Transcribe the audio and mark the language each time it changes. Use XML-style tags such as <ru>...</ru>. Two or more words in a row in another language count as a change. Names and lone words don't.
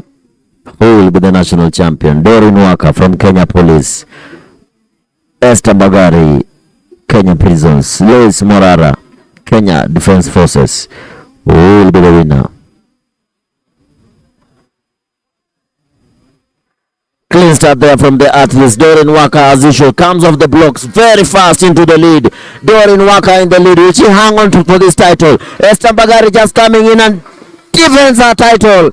<en>Who will be the national champion? Doreen Waka from Kenya Police, Esther Mbagari Kenya Prisons. Lois Morara, Kenya Defence Forces, who will be the winner. Clean start there from the athletes. Doreen Waka, as usual, comes off the blocks very fast into the lead. Doreen Waka in the lead. Will she hang on to for this title? Esther Mbagari just coming in and defends her title.</en>